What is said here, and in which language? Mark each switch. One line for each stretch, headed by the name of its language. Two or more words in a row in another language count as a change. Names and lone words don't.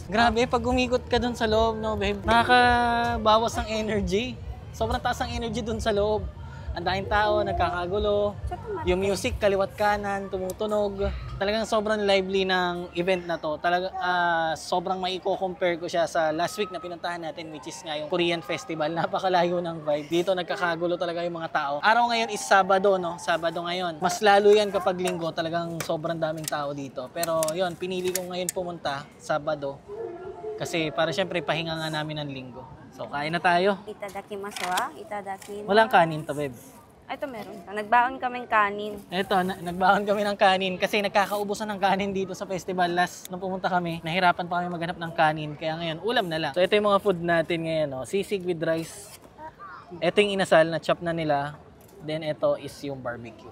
Filipino: Grabe, pag umikot ka dun sa loob, no, babe, nakakabawas ng energy. Sobrang taas ng energy dun sa loob. Ang daming tao, nagkakagulo. Yung music, kaliwat kanan, tumutunog. Talagang sobrang lively ng event na to. Sobrang maiko-compare ko siya sa
English: last week
Filipino: na pinuntahan natin,
English: which is
Filipino: nga yung Korean Festival. Napakalayo ng vibe. Dito nagkakagulo talaga yung mga tao. Araw ngayon is Sabado, no? Sabado ngayon. Mas lalo yan kapag linggo. Talagang sobrang daming tao dito. Pero yun, pinili ko ngayon pumunta, Sabado. Kasi para syempre, pahinga nga namin ng linggo. So, kain na tayo.
Japanese: いただきます わ。いただきます.
Filipino: Walang kanin to, babe. Ito meron. Nagbaon kaming kanin. Ito, nagbaon kami ng kanin kasi nagkakaubusan ng kanin dito sa festival. Last nung pumunta kami, nahirapan pa kami maghanap ng kanin. Kaya ngayon, ulam na lang. So, ito yung mga food natin ngayon. No? Sisig
English: with rice.
Filipino: Ito yung inasal na chop na nila. Then, ito is yung barbecue.